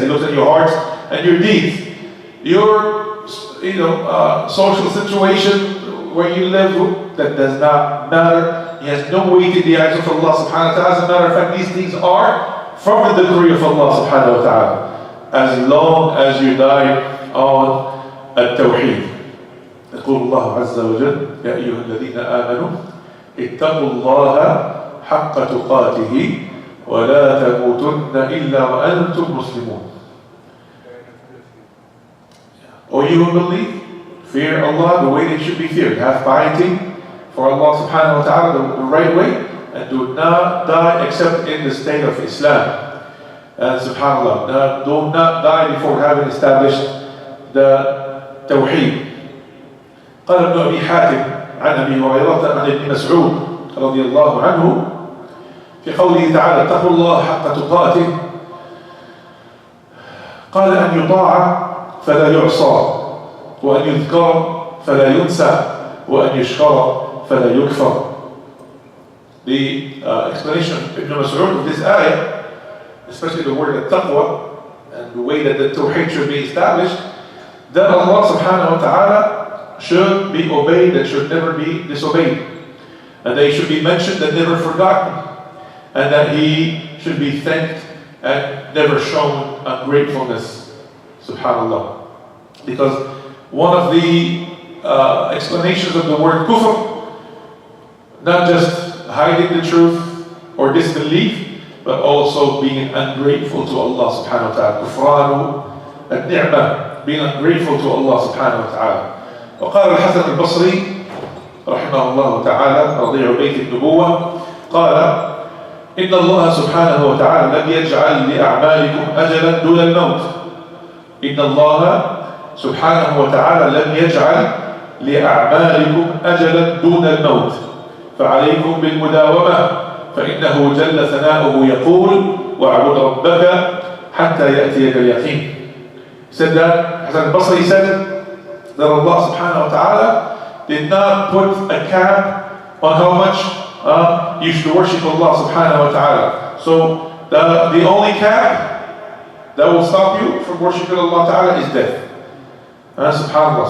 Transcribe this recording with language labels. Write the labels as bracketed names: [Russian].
[English] He looks at your hearts and your deeds. Your social situation, where you live, that does not matter. He has no weight in the eyes of Allah subhanahu wa ta'ala. As a matter of fact, these things are from the decree of Allah subhanahu wa ta'ala, as long as you die on التوحيد. [Arabic] يقول الله عز وجل يا أيها الذين آمنوا اتقوا الله حق تقاته ولا تموتن إلا وأنتم مسلمون. [English] O you who believe, fear Allah the way they should be feared. Have piety for Allah subhanahu wa ta'ala the right way, and do not die except in the state of Islam. And subhanAllah, do not die before having established the Tawheed. [Arabic] قال ابن أبي حاتم عن أبي هريرة عن ابن مسعود رضي الله عنه في قوله تعالى اتقوا الله حق تقاته، قال أن يطاع فلا يعصى، وأن يذكر فلا ينسى، وأن يشكر فلا يكفر. [English] The explanation of Ibn Mas'ud of this ayah, especially the word taqwa and the way that the Tawheed should be established, that Allah subhanahu wa ta'ala should be obeyed and should never be disobeyed, and they should be mentioned and never forgotten, and that He should be thanked and never shown ungratefulness, subhanAllah. Because one of the explanations of the word kufr, not just hiding the truth or disbelief, but also being ungrateful to Allah subhanahu wa ta'ala. Kufranu al-ni'mah, being ungrateful to Allah subhanahu wa ta'ala. [Arabic] وقال الحسن البصري رحمه الله تعالى رضيع بيت النبوة قال إن الله سبحانه وتعالى لم يجعل لأعمالكم أجلا دون الموت. إن الله سبحانه وتعالى لم يجعل لأعمالكم أجلا دون الموت، فعليكم بالمداومة، فإنه جل ثناؤه يقول واعبد ربك حتى يأتيك اليقين. [English] Said that Hasan al-Basri said that Allah subhanahu wa ta'ala did not put a cap on how much you should worship Allah subhanahu wa ta'ala. So the only cap that will stop you from worshiping Allah ta'ala is death. Subhanallah.